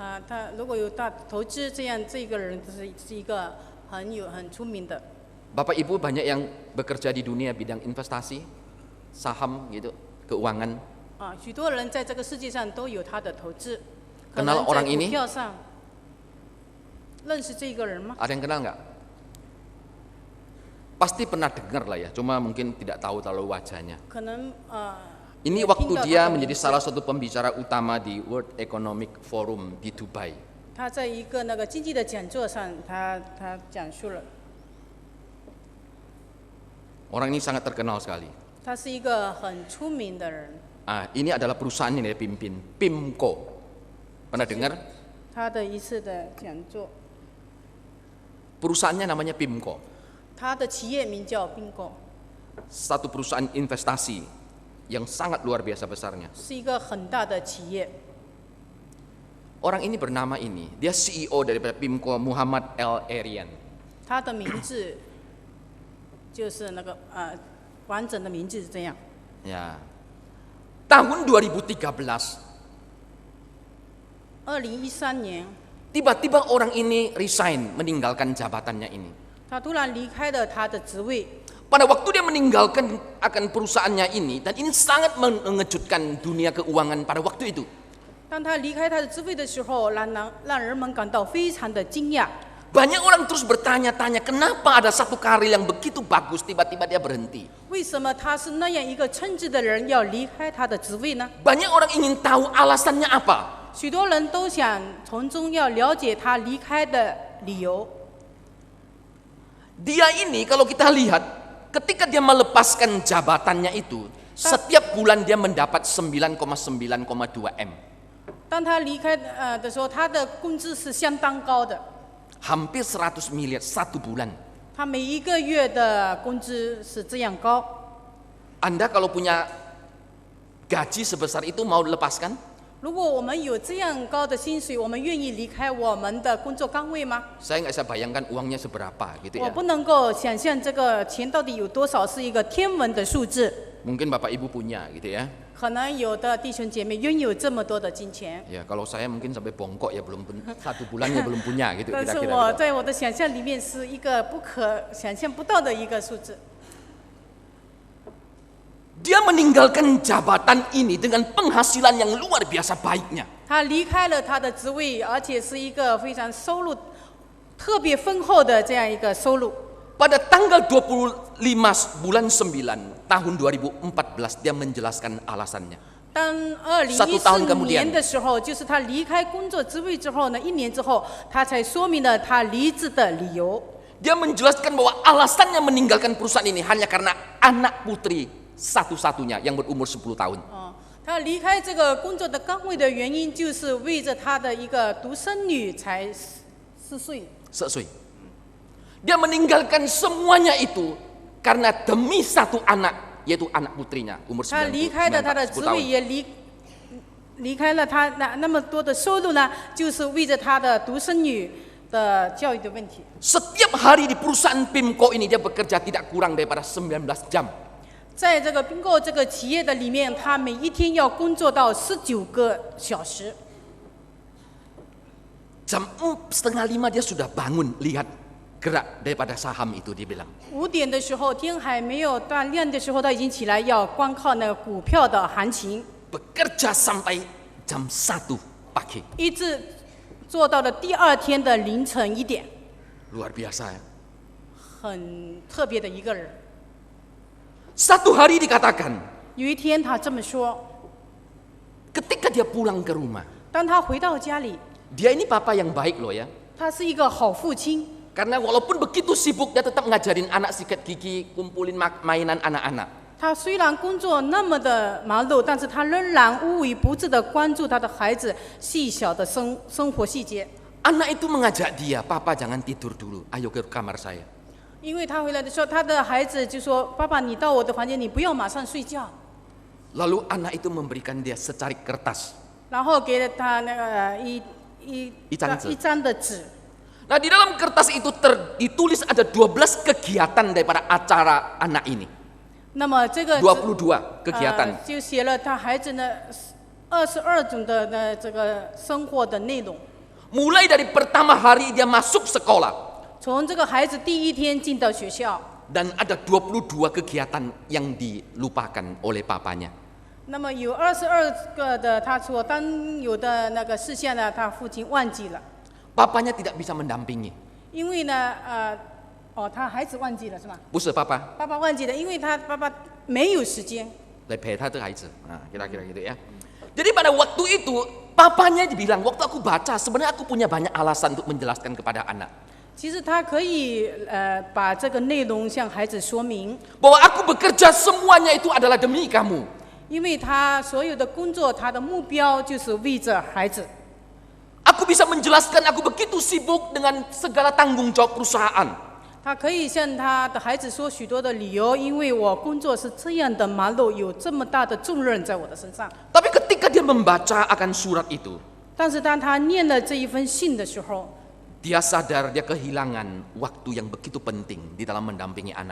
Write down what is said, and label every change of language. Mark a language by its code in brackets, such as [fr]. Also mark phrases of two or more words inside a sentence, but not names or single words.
[id] Bapak Ibu banyak yang bekerja di dunia bidang investasi, saham, gitu, keuangan. Kenal orang ini? [zh] 认识这个人吗？ [id] Ada yang kenal nggak? Pasti pernah dengar lah ya, cuma mungkin tidak tahu terlalu wajahnya. [zh] 可能 [id] Ini [zh] 也 [id] waktu [zh] 听到 [id] dia [zh] 他的 [id] menjadi [zh] 名字 [id] salah satu pembicara utama di World Economic Forum di Dubai. [zh] 他在一个那个经济的讲座上，他讲述了， [id] Orang ini sangat terkenal sekali. [zh] 他是一个很出名的人。 [id] Ini adalah perusahaan yang dia pimpin, PIMCO. Pernah dengar? [zh] 他的一次的讲座， [id] Perusahaannya namanya PIMCO. [zh] 他的企业名叫 Bingo， [id] Satu perusahaan investasi yang sangat luar biasa besarnya. [zh] 是一个很大的企业。 [id] Orang ini bernama ini, dia CEO daripada PIMCO, Muhammad El Erian. [zh] 他的名字就是那个完整的名字是这样。 [id] Ya. Tahun 2013, [zh] 2013年， [id] tiba-tiba orang ini resign, meninggalkan jabatannya ini. [zh] 他突然离开了他的职位。 [id] Pada waktu dia meninggalkan akan perusahaannya ini, dan ini sangat mengejutkan dunia keuangan pada waktu itu. [zh] 当他离开他的职位的时候，让人们感到非常的惊讶。 [id] Banyak orang terus bertanya-tanya, kenapa ada satu karir yang begitu bagus, tiba-tiba dia berhenti. [zh] 为什么他是那样一个称职的人要离开他的职位呢？ [id] Banyak orang ingin tahu alasannya apa. [zh] 许多人都想从中要了解他离开的理由。 [id] Dia ini kalau kita lihat, ketika dia melepaskan jabatannya itu, setiap bulan dia mendapat 9,9,2 M. [zh] 当他离开的时候，他的工资是相当高的， [id] Hampir 100 miliar satu bulan. [zh] 他每一个月的工资是这样高。 [id] Anda kalau punya gaji sebesar itu mau lepaskan? [zh] 如果我们有这样高的薪水，我们愿意离开我们的工作岗位吗？ [id] Saya nggak bisa bayangkan uangnya seberapa gitu [zh] 我 [id] ya. [zh] 不能够想象这个钱到底有多少，是一个天文的数字。 [id] Mungkin Bapak Ibu punya gitu ya. [zh] 可能有的弟兄姐妹拥有这么多的金钱， [id] Ya kalau saya mungkin sampai bongkok ya belum satu bulannya belum punya gitu [zh] 但是 [id] kira-kira. [zh] 我 [id] gitu. [zh] 在我的想象里面是一个不可想象不到的一个数字。 [id] Dia meninggalkan jabatan ini dengan penghasilan yang luar biasa baiknya. [zh] 他离开了他的职位，而且是一个非常收入特别丰厚的这样一个收入。 [id] Pada tanggal 25 bulan 9 tahun 2014 dia menjelaskan alasannya. [zh] 当 [id] 1 tahun 2014 kemudian [zh] 年的时候，就是他离开工作职位之后呢，1年之后，他才说明了他离职的理由。 [id] Dia menjelaskan bahwa alasannya meninggalkan perusahaan ini hanya karena anak putri satu-satunya yang berumur 10 tahun. [zh] 他离开这个工作的岗位的原因，就是为着他的一个独生女才4岁。 [id] Sesuai. Dia meninggalkan semuanya itu karena demi satu anak, yaitu anak putrinya umur [zh] 他 10 离开了他的职 [id] tahun. [zh] 位，也离开了他那么多的收入呢，就是为着他的独生女的教育的问题。 [id] Setiap hari di perusahaan PIMCO ini dia bekerja tidak kurang daripada 19 jam. [zh] 在这个并购这个企业的里面，他每一天要工作到19个小时。 [id] Jam 4:30 dia sudah bangun lihat gerak daripada saham itu dia bilang. [zh] 5 点的时候，天还没有大亮的时候，他已经起来要观看那个股票的行情， [id] Bekerja sampai jam 1 pagi. [zh] 一直做到了第二天的凌晨1点， [id] Luar biasa ya. [zh] 很特别的一个人。 [id] Satu hari dikatakan [zh] 有一天他这么说， [id] ketika dia pulang ke rumah. [zh] 当他回到家里， [id] Dia ini papa yang baik loh ya. [zh] 他是一个好父亲。 [id] Karena walaupun begitu sibuk dia tetap ngajarin anak sikat gigi, kumpulin mainan anak-anak. [zh] 他虽然工作那么的忙碌，但是他仍然无微不至的关注他的孩子细小的生活细节。 [id] Anak itu mengajak dia, papa jangan tidur dulu, ayo ke kamar saya. [zh] 因为他回来的时候，他的孩子就说：“爸爸，你到我的房间，你不要马上睡觉。” [id] Lalu anak itu memberikan dia secarik kertas. [zh] 然后给了他那个一张纸。一张的纸。 [id] Nah di dalam kertas itu ditulis ada 12 kegiatan daripada acara anak ini. [zh] 那么这个 [id] 22 kegiatan. [zh] 就写了他孩子的22种的这个生活的内容。 [id] Mulai dari pertama hari dia masuk sekolah. [zh] 从这个孩子第一天进到学校。 [id] Dan ada 22 kegiatan yang dilupakan oleh papanya. [zh] 那么有22个的他所当有的那个事项呢，他父亲忘记了。 [id] papanya tidak bisa mendampingi. [zh] 因为呢，他孩子忘记了是吧？不是爸爸爸爸忘记了，因为他爸爸没有时间。来陪他的孩子. [id] Nah, kira-kira gitu ya. Jadi pada waktu itu papanya dibilang, waktu aku baca sebenarnya aku punya banyak alasan untuk menjelaskan kepada anak. [zh] 其实他可以把这个内容向孩子说明， [id] Bahwa aku bekerja semuanya itu adalah demi kamu. [zh] 因为他所有的工作，他的目标就是为着孩子。 [id] Aku bisa menjelaskan aku begitu sibuk dengan segala tanggung jawab perusahaan. [zh] 他可以向他的孩子说许多的理由，因为我工作是这样的忙碌，有这么大的重任在我的身上。 [id] Tapi ketika dia membaca akan surat itu, [zh] 但是当他念了这一封信的时候， [id] dia sadar dia kehilangan waktu yang begitu penting di dalam mendampingi anak.